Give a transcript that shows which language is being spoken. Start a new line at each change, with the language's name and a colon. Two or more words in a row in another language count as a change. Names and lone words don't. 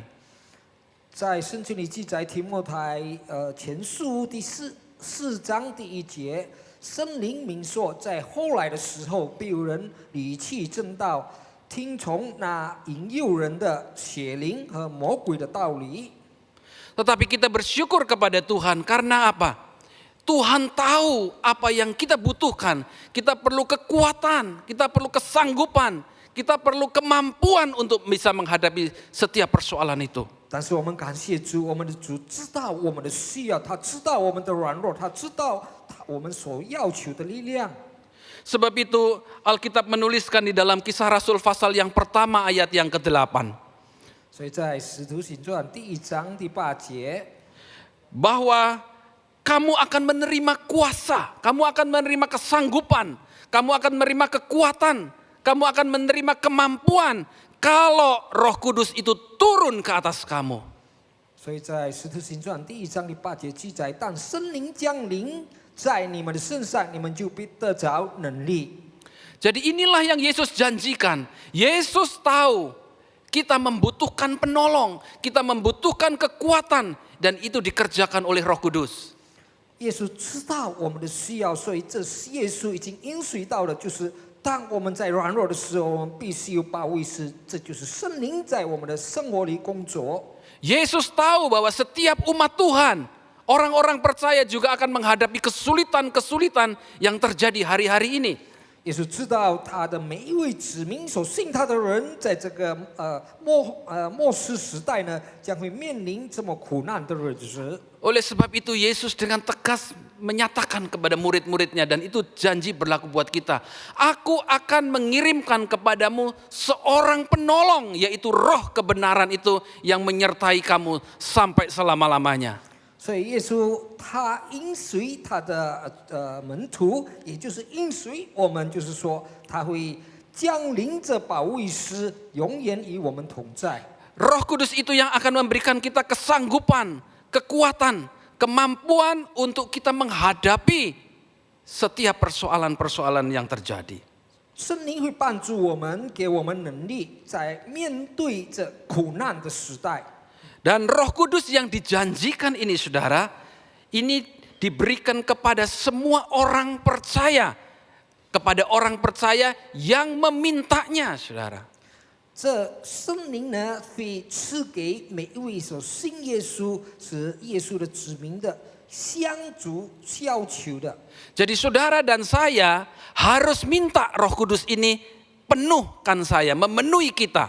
Chinese: 在圣经里记载提摩太前书第4章第1节，圣灵明说，在后来的时候，必有人离弃正道。听从那引诱人的邪灵和魔鬼的道理。
Indonesian: Tetapi kita bersyukur kepada Tuhan karena apa? Tuhan tahu apa yang kita butuhkan. Kita perlu kekuatan, kita perlu kesanggupan, kita perlu kemampuan untuk bisa menghadapi setiap persoalan itu.
Chinese: 但是我们感谢主，我们的主知道我们的需要，他知道我们的软弱，他知道我们所要求的力量。
Indonesian: Sebab itu Alkitab menuliskan di dalam Kisah Rasul pasal yang pertama ayat yang ke-8.
Chinese: 所以在《使徒行传》第1章第8节，
Indonesian: bahwa kamu akan menerima kuasa, kamu akan menerima kesanggupan, kamu akan menerima kekuatan, kamu akan menerima kemampuan kalau Roh Kudus itu turun ke atas kamu.
Chinese: 所以在《使徒行传》第1章第8节记载，但圣灵降临在你们的身上，你们就必得着能力。
Indonesian: Jadi inilah yang Yesus janjikan. Yesus tahu kita membutuhkan penolong, kita membutuhkan kekuatan, dan itu dikerjakan oleh Roh Kudus.
Chinese: 耶稣知道我们的需要，所以这是耶稣已经应许到了，就是当我们在软弱的时候，我们必须有保惠师，这就是圣灵在我们的生活里工作。
Indonesian: Yesus tahu bahwa setiap umat Tuhan, orang-orang percaya juga akan menghadapi kesulitan-kesulitan yang terjadi hari-hari ini.
Chinese: 耶稣知道他的每一位子民所信他的人，在这个末世时代呢，将会面临这么苦难的日子。
Indonesian: Oleh sebab itu Yesus dengan tegas menyatakan kepada murid-muridnya, dan itu janji berlaku buat kita. Aku akan mengirimkan kepadamu seorang penolong, yaitu Roh kebenaran itu yang menyertai kamu sampai selama-lamanya.
Chinese: 所以耶稣他应许他的门徒，也就是应许我们，就是说他会降临着保惠师，永远与我们同在。
Indonesian: Roh Kudus itu yang akan memberikan kita kesanggupan, kekuatan, kemampuan untuk kita menghadapi setiap persoalan-persoalan yang terjadi.
Chinese: 圣灵会帮助我们，给我们能力，在面对这苦难的时代。
Indonesian: Dan Roh Kudus yang dijanjikan ini, saudara, ini diberikan kepada semua orang percaya, kepada orang percaya yang memintanya, saudara.
Chinese: 这圣灵呢，会赐给每一位所信耶稣、是耶稣的子民的相主要求的。
Indonesian: Jadi saudara dan saya harus minta Roh Kudus ini penuhkan saya, memenuhi kita.